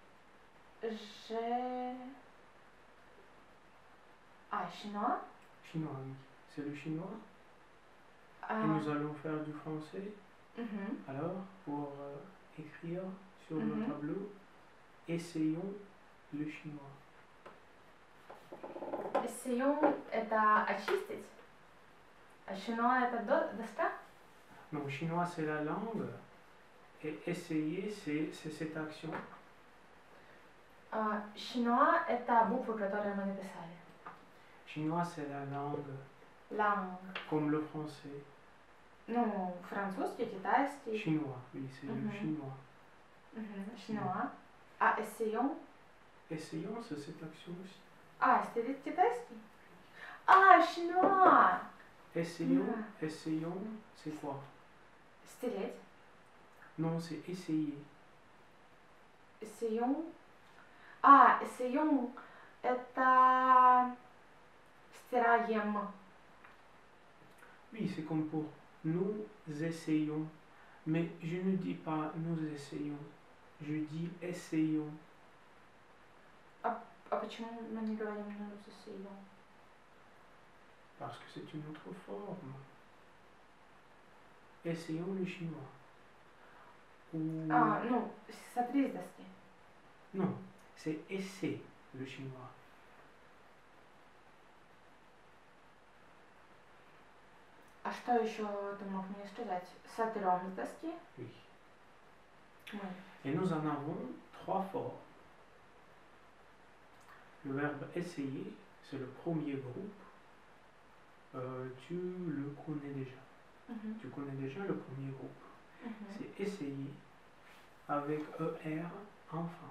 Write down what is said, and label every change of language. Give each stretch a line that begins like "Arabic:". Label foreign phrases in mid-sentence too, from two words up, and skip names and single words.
French: Chinois. Chinois, oui. C'est le chinois. Et nous allons faire du français. Alors, pour écrire sur le tableau, essayons le chinois.
Russian: Essayons это очистить. А chinois это доска?
French: Non, chinois c'est la langue. Et essayer c'est cette action.
Russian: Chinois это буквы, которые мы написали.
French: Chinois c'est la langue. Langue. Comme le français.
Russian: Ну, французский, китайский.
French: Chinois, oui, c'est le chinois. Chinois. Essayons. Essayons, c'est cette action aussi. C'est китайский? Chinois. Essayons, essayons, c'est quoi?
Russian: Стереть.
French: Non, c'est essayer. Essayons. Essayons.
Russian: Это стираем.
French: Oui, c'est comme pour nous essayons. Mais je ne dis pas nous essayons. Je dis essayons.
Russian: Почему мы не говорим
French: nous essayons? Parce que c'est une autre forme. Essayons le chinois. Ou... non,
Russian: смотри с доски.
French: Non, c'est essayer le chinois.
Russian: Что еще ты мог мне сказать? Сотрем с доски?
French: Oui. Oui. Et nous en avons 3 formes. Le verbe essayer, c'est le premier groupe. Tu le connais déjà. Tu connais déjà le premier groupe. C'est essayer avec ER enfin.